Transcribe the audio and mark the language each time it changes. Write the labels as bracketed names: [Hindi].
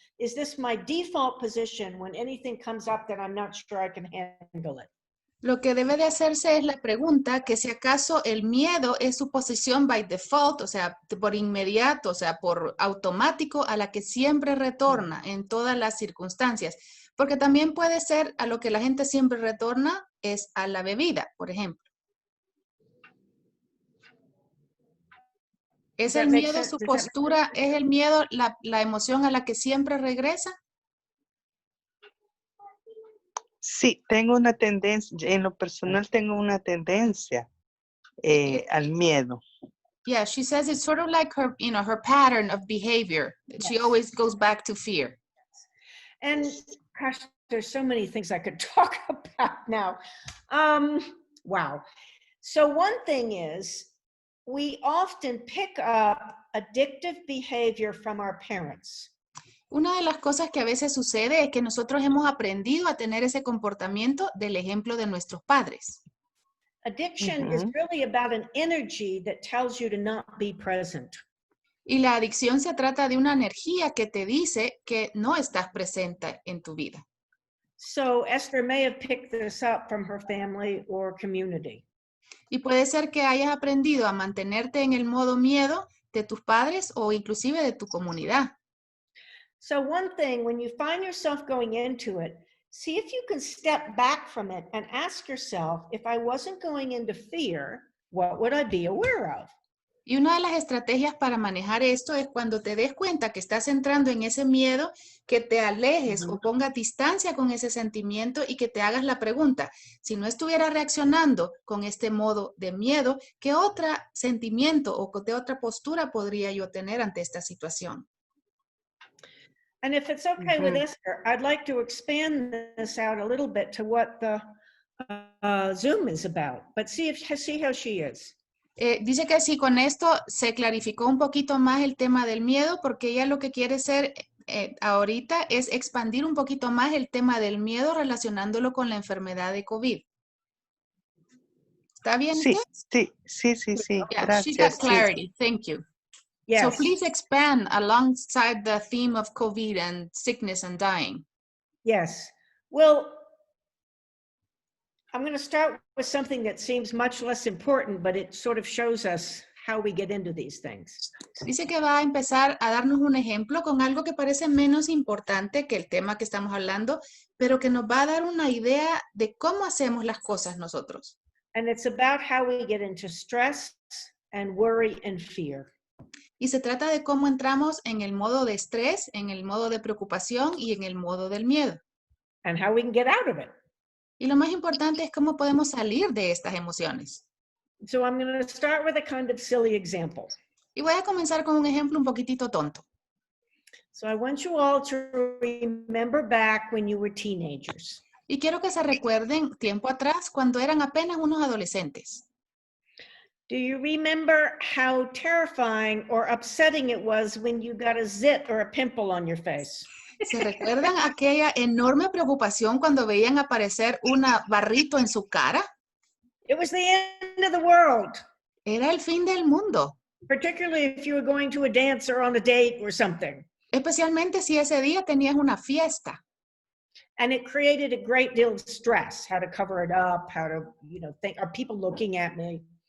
[English] Is this my default position when anything comes up that I'm not sure I can handle it? [Spanish] Lo que debe de hacerse es la pregunta que si acaso el miedo es su posición by default, o sea, por inmediato, o sea, por automático a la que siempre retorna en todas las circunstancias. Porque también puede ser a lo que la gente siempre retorna es a la bebida, por ejemplo. ¿Es el miedo su postura, es el miedo la emoción a la que siempre regresa? Sí, tengo una tendencia, en lo personal tengo una tendencia al miedo. [English] Yeah, she says it's sort of like her, her pattern of behavior. She always goes back to fear. And gosh, there's so many things I could talk about now. Wow. So one thing is, we often pick up addictive behavior from our parents. [Spanish] Una de las cosas que a veces sucede es que nosotros hemos aprendido a tener ese comportamiento del ejemplo de nuestros padres. [English] Addiction is really about an energy that tells you to not be present. [Spanish] Y la adicción se trata de una energía que te dice que no estás presente en tu vida. [English] So Esther may have picked this up from her family or community. [Spanish] Y puede ser que hayas aprendido a mantenerte en el modo miedo de tus padres o inclusive de tu comunidad. [English] So one thing, when you find yourself going into it, see if you can step back from it and ask yourself, if I wasn't going into fear, what would I be aware of? [Spanish] Y una de las estrategias para manejar esto es cuando te des cuenta que estás entrando en ese miedo, que te alejes o pongas distancia con ese sentimiento y que te hagas la pregunta, si no estuviera reaccionando con este modo de miedo, ¿qué otro sentimiento o qué otra postura podría yo tener ante esta situación? [English] And if it's okay with Esther, I'd like to expand this out a little bit to what the Zoom is about, but see how she is. [Spanish] Dice que sí, con esto se clarificó un poquito más el tema del miedo, porque ella lo que quiere hacer ahorita es expandir un poquito más el tema del miedo relacionándolo con la enfermedad de COVID. ¿Está bien Sí, usted? sí. [English] Yeah, she got [Spanish] Gracias. Sí. [English] clarity. Thank you. Yes. So please expand alongside the theme of COVID and sickness and dying. Yes. Well, I'm going to start with something that seems much less important, but it sort of shows us how we get into these things. [Spanish] Dice que va a empezar a darnos un ejemplo con algo que parece menos importante que el tema que estamos hablando, pero que nos va a dar una idea de cómo hacemos las cosas nosotros. [English] And it's about how we get into stress and worry and fear. [Spanish] Y se trata de cómo entramos en el modo de estrés, en el modo de preocupación y en el modo del miedo. [English] And how we can get out of it. [Spanish] Y lo más importante es cómo podemos salir de estas emociones. [English] So I'm going to start with a kind of silly example. [Spanish] Y voy a comenzar con un ejemplo un poquitito tonto. [English] So I want you all to remember back when you were teenagers. [Spanish] Y quiero que se recuerden tiempo atrás cuando eran apenas unos adolescentes. [English] Do you remember how terrifying or upsetting it was when you got a zit or a pimple on your face? [Spanish] ¿Se recuerdan aquella enorme preocupación cuando veían aparecer un barrito en su cara? [English] It was the end of the world, [Spanish] Era el fin del mundo, [English] particularly if you were going to a dance or on a date or something. [Spanish] especialmente si ese día tenías una fiesta. [English] And it created a great deal of stress, how to cover it up, how to, think, are people looking at me?